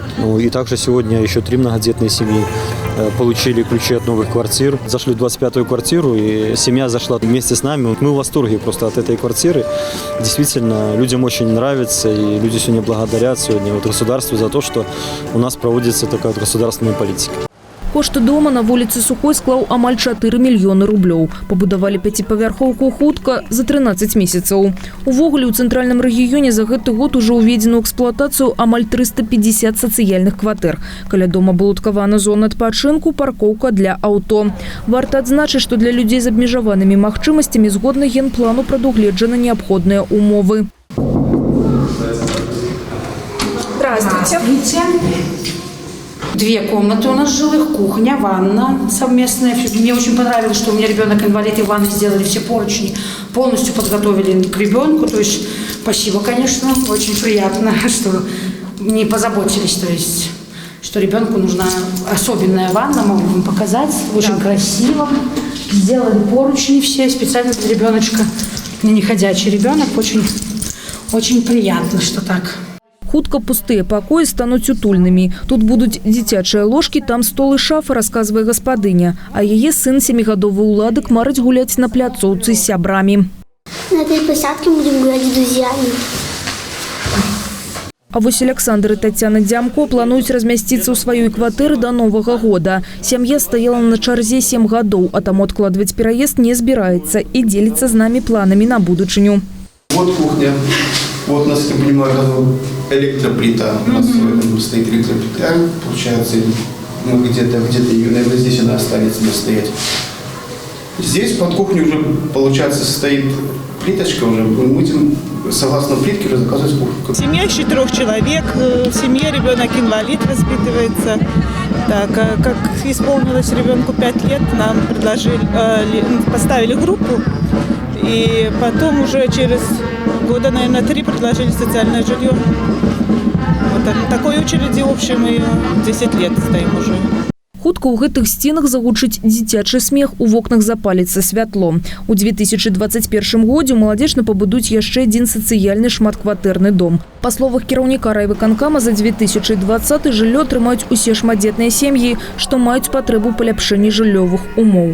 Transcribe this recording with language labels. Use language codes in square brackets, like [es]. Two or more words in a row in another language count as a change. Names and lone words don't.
[ru] Ну, и также сегодня еще 3 многодетные семьи получили ключи от новых квартир. Зашли в 25-ю квартиру, и семья зашла вместе с нами. Мы в восторге просто от этой квартиры. Действительно, людям очень нравится, и люди сегодня благодарят государству за то, что у нас проводится такая государственная политика. [be] Кошт дома на вуліцы Сухой склаў амаль 4 мільёны рублёў. Пабудавалі 5-павярхоўку хутка за 13 месяцаў. Увогуле ў цэнтральным рэгіёне за гэты год ужо ўведзена ў эксплуатацыю амаль 350 сацыяльных кватэр. Каля дома абалуткавана зона адпачынку, паркоўка для аўто. Варта адзначыць, што для людзей з абмежаванымі магчымасцямі згодна генплану прадугледжаны неабходныя умовы. [ru] Здравствуйте. 2 комнаты у нас жилых, кухня, ванна совместная. Мне очень понравилось, что у меня ребенок инвалид, и в ванной сделали все поручни, полностью подготовили к ребенку. То есть спасибо, конечно, очень приятно, что не позаботились, то есть что ребенку нужна особенная ванна, могу вам показать, очень красиво. Сделали поручни все специально для ребеночка, не ходячий ребенок, очень приятно, что так. [be] Хутка пустыя пакоі стануць утульнымі. Тут будуць дзіцячыя ложкі, там стол і шафа, расказвае гаспадыня. А яе сын 7-гадовы ўладак марыць гуляць на пляцоўцы з сябрамі. [ru] На этой площадке будем гулять с друзьями. [be] А вось Александр і Тацяна Дзямко плануюць размясціцца ў сваёй кватэры да Новага года. Сям'я стаяла на чарзе 7 гадоў, а таму адкладваць пераезд не збіраецца і дзеліцца з намі планамі на будучыню. [ru] Вот кухня. Вот у нас, я понимаю, электроплита. У нас стоит электроплита. Получается, ну, где-то ее, наверное, здесь она останется стоять. Здесь под кухней уже, получается, стоит плиточка уже. Мы будем, согласно плитке, уже заказывать кухню. Семья из 4 человек. В семье ребенок инвалид воспитывается. Так, как исполнилось ребенку 5 лет, нам поставили группу. И потом уже через года, наверное, 3 предложили социальное жилье. Вот На такой очереди общей мы 10 лет стоим уже. [be] Хутка ў гэтых сценах загучыць дзіцячы смех, у вокнах запаліцца святло. У 2021 годзе маладзечна пабудуць яшчэ адзін сацыяльны шматкватэрны дом. Па словах кіраўніка райвыканкама, за 2020 жыллё атрымаюць усе шматдзетныя сем'і, што маюць патрэбу паляпшэнні жыллёвых умоў.